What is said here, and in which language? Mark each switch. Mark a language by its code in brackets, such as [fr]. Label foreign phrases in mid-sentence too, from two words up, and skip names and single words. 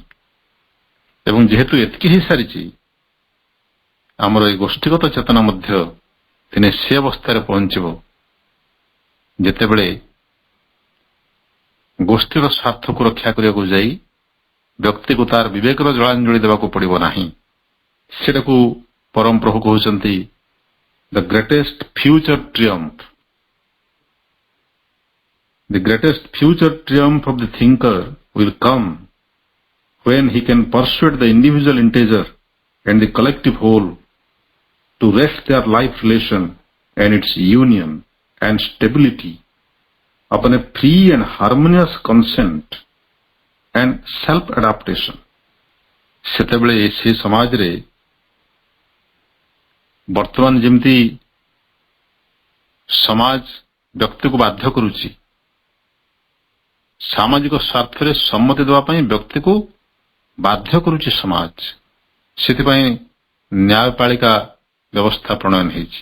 [or] ଏବଂ ଯେହେତୁ ଏତିକି ହେଇସାରିଛି, ଆମର এই ଗୋଷ୍ଠୀଗତ ଚେତନା ମଧ୍ୟ ଦିନେ ସେ ଅବସ୍ଥାରେ ପହଞ୍ଚିବ ଯେତେବେଳେ ଗୋଷ୍ଠୀର ସ୍ୱାର୍ଥକୁ ରକ୍ଷା କରିବାକୁ ଯାଇ ବ୍ୟକ୍ତିକୁ ତାର ବିବେକର ଜଳାଞ୍ଜଳି ଦେବାକୁ ପଡ଼ିବ ନାହିଁ। ସେଟାକୁ ପରମ ପ୍ରଭୁ କହୁଛନ୍ତି [en] the greatest future triumph. The greatest future triumph of the thinker will come when he can persuade the individual integer and the collective whole to rest their life relation and its union and stability upon a free and harmonious consent and self-adaptation. [or] ସେତେବେଳେ ସେ ସମାଜରେ ବର୍ତ୍ତମାନ ଯେମିତି ସମାଜ ବ୍ୟକ୍ତିକୁ ବାଧ୍ୟ କରୁଛି, ସାମାଜିକ ସ୍ୱାର୍ଥରେ ସମ୍ମତି ଦେବା ପାଇଁ ବ୍ୟକ୍ତିକୁ ବାଧ୍ୟ କରୁଛି ସମାଜ, ସେଥିପାଇଁ ନ୍ୟାୟପାଳିକା ବ୍ୟବସ୍ଥା ପ୍ରଣୟନ ହେଇଛି।